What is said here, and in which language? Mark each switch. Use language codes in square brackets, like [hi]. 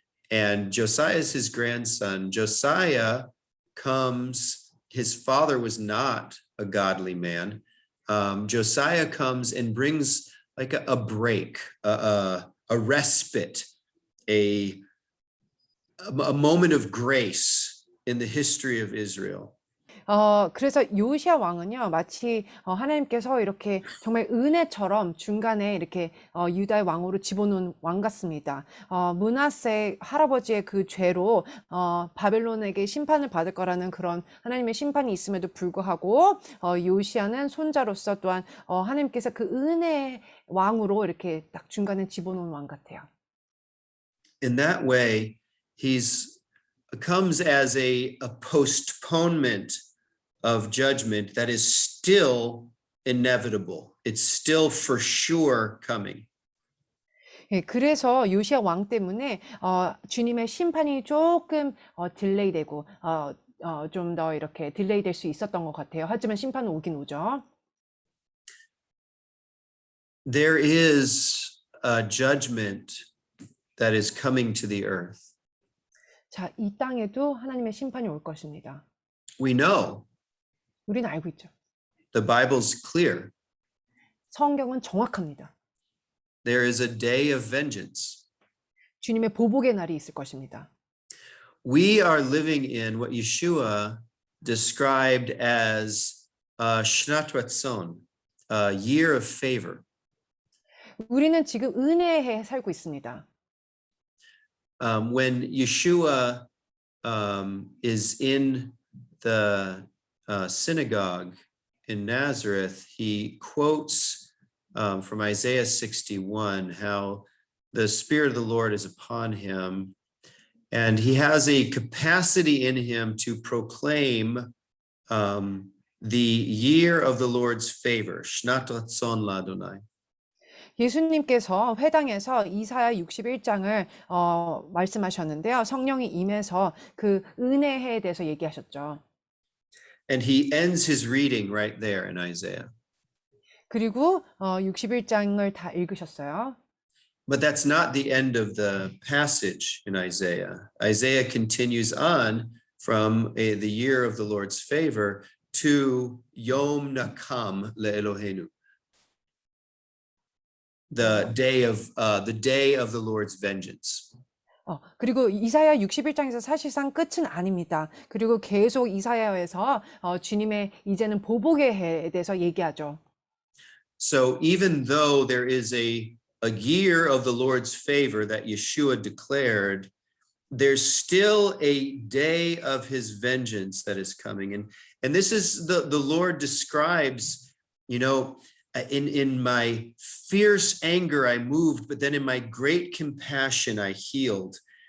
[en] And Josiah is his grandson. Josiah comes, his father was not a godly man. Josiah comes and brings like a break, a respite, a moment of grace in the history of Israel. [ko] 그래서 요시아 왕은요, 마치 하나님께서 이렇게 정말 은혜처럼 중간에 이렇게 유다의 왕으로 집어넣은 왕 같습니다. 므낫세 할아버지의 그 죄로 바벨론에게 심판을 받을 거라는 그런 하나님의 심판이 있음에도 불구하고 요시아는 손자로서 또한 하나님께서 그 은혜의 왕으로 이렇게 딱 중간에 집어넣은 왕 같아요. [en] In that way, he's comes as a postponement of judgment that is still inevitable. It's still for sure coming. [ko] 예, 그래서 요시아 왕 때문에 주님의 심판이 조금 딜레이되고 좀 더 이렇게 딜레이될 수 있었던 것 같아요. 하지만 심판은 오긴 오죠. [en] There is a judgment that is coming to the earth. [ko] 자, 이 땅에도 하나님의 심판이 올 것입니다. [en] We know. [ko] 우리는 알고 있죠. [en] The Bible's clear. [ko] 성경은 정확합니다. [en] There is a day of vengeance. [ko] 주님의 보복의 날이 있을 것입니다. [en] We are living in what Yeshua described as [he] Shnat Ratzon, [en] a year of favor. [ko] 우리는 지금 은혜에 살고 있습니다. [en] When Yeshua is in the synagogue in Nazareth, he quotes from Isaiah 61 how the Spirit of the Lord is upon him, and he has a capacity in him to proclaim the year of the Lord's favor, [he] Shnat Ratzon LaAdonai. [ko] 예수님께서 회당에서 이사야 61장을 말씀하셨는데요. 성령이 임해서 그 은혜에 대해서 얘기하셨죠. [en] And he ends his reading right there in Isaiah. [ko] 그리고 61장을 다 읽으셨어요. [en] But that's not the end of the passage in Isaiah. Isaiah continues on from the year of the Lord's favor to [he] Yom Nakam LeElohenu. [en] the day of the Lord's vengeance. [ko] 그리고 이사야 61장에서 사실상 끝은 아닙니다. 그리고 계속 이사야에서 주님의 이제는 보복의 해에 대해서 얘기하죠. [en] So even though there is a year of the Lord's favor that Yeshua declared, there's still a day of his vengeance that is coming. And this is the Lord describes, you know, in my fierce anger I moved, but then in my great compassion I healed.